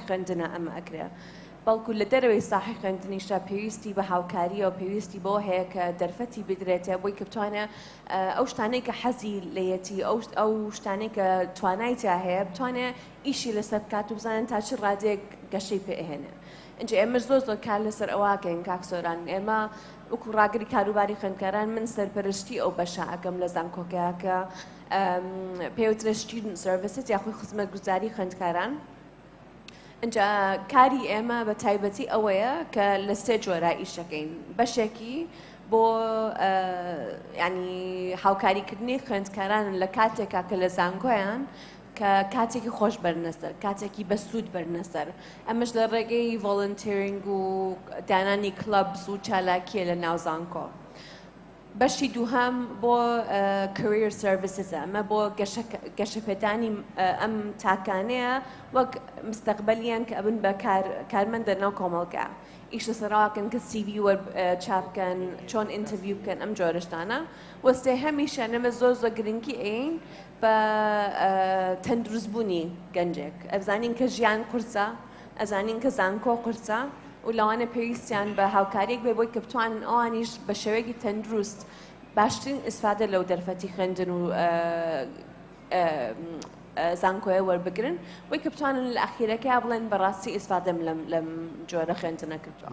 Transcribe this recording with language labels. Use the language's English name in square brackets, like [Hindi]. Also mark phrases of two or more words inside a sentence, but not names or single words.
[Central Kurdish] خوێندنە ئەمە ئەکرێ بەڵکو لە دەرەوەی ساحی خوێندنیشتا پێویستی بە هاوکاریە و پێویستی بۆ هەیە کە دەرفەتی بدرێتە بۆی کە بتوانێت ئەو شتانەی کە حەزی لەیەتی ئەو شتانەی کە توانای تا هەیە بتوانێت ئیشی لەسەر بکات و بزانن تا چ ڕادێک گەشەی پێهێنێ اینجا ئێمە زۆر کار لەسەر ئەوواکەین کاکسۆران ئێمە وەکو ڕاگری کاروباری خوێندکاران من سەرپەرشتی ئەو بەشە ئەەکەم لە زانکۆکەیە کە پێوترە [English] student services [Central Kurdish] یاخۆی خزمەت گوزاری خوێندکاران اینجا کاری ئێمە بە تایبەتی ئەوەیە کە لە سێ جۆرە ئیشەکەین بەشێکی بۆ ینی هاوکاریکردنی خوێندکاران لە کاتێکا کە لە زانکۆیان کە کاتێکی خۆش بەرنەسەر کاتێکی بەسوود بەرنەسەر ئەمەش لە ڕێگەی ڤۆڵنتیرینگ و دانانی کلەبز و چالاکیە لە ناو زانکۆ بەشی دووهەم بۆ [English] career services [Central Kurdish] ئەمە بۆ گەشەپێدانی ئەم تاکانەیە وەک مستەقبەلیان کە ئەبن بە کارمەندە ناو کۆمەڵگە ئیش لەسەرڕاکەن کە CV چاپکەن چۆن ئینتەڤیو بکەن ئەم جۆرەشتانە وەستێ هەمیشە ئەمە زۆر گرنگی ئەین بە تەندروستبوونی گەنجێک ئەزانین کە ژیان قورسە ئەزانین کە زانکۆ قورسە و لەوانە پێویستیان بە هاوکاریەک بێ بۆی کە بتوانن ئەوانیش بە شێوەیەکی تەندروست باشترین ئیسفادە لەو دەرفەتی خوێندن و زانکۆیە وەربگرن بۆی کە بتوانن لە ئەخیرەکە بڵێن بەڕاستی ئیسفادەم لەم جۆرە خوێندنە کردووە